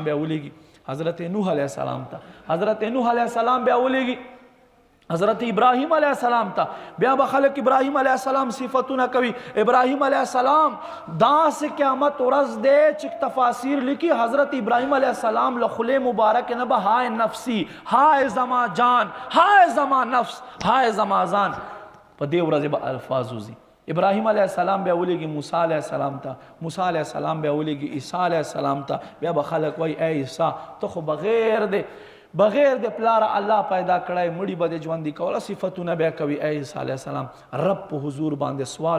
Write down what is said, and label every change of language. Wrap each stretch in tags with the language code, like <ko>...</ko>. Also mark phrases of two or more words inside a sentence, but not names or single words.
<ps>بیا ولېږي حضرت نوح</ps> <ar>علیه السلام</ar> <ps>ته حضرت نوح</ps> <ar>علیه السلام</ar> <ps>بیا ولېږي حضرت ابراهیم</ps> <ar>علیه السلام</ar> <ps>ته بیا به خلق ابراهیم</ps> <ar>علیه السلام</ar> <ps>صفتونه کوي ابراهیم</ps> <ar>علیه السلام</ar> <ps>داسې قیامت ورځ دی چې تفاسیر لیکي حضرت ابراهیم</ps> <ar>علیه السلام</ar> <ps>له خولې مبارک نه به های نفسی های زما جان های زما نفس های زما ځان په دې ورځې به الفاظ وځي ابراهیم</ps> <ar>علیه السلام</ar> <ps>بیا ولېږي موسی</ps> <ar>علیه السلام</ar> <ps>ته موسی</ps> <ar>علیه السلام</ar> <ps>بیا ولېږي عیسی</ps> <ar>علیه السلام</ar> <ps>ته بیا به خلق وایي ای عیسی ته خو بغیر د پلاره الله پیدا کړی مړي به د ژوندي کوله صفتونه بیا کوي ای عیسی</ps> <ar>علیه السلام</ar> <ps>رب په حضور باندې سوال</ps>